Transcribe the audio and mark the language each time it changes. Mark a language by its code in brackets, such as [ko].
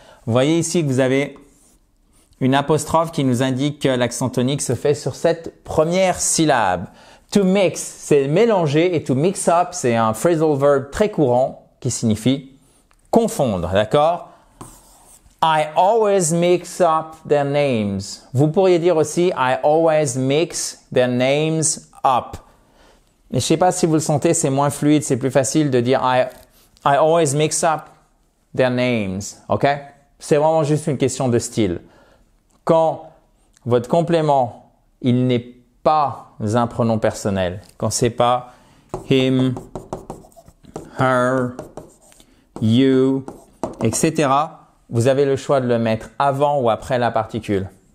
[fr] Vous voyez ici que vous avez une apostrophe qui nous indique que l'accent tonique se fait sur cette première syllabe. To mix, c'est mélanger et to mix up, c'est un phrasal verb très courant qui signifie confondre, d'accord? [en] I always mix up their names. [fr] Vous pourriez dire aussi [en] I always mix their names up. [fr] Mais je sais pas si vous le sentez, c'est moins fluide, c'est plus facile de dire [en] I always mix up their names, [fr] ok? C'est vraiment juste une question de style. Quand votre complément, il n'est pas un pronom personnel, quand c'est pas him, her, you, etc., vous avez le choix de le mettre avant ou après la particule.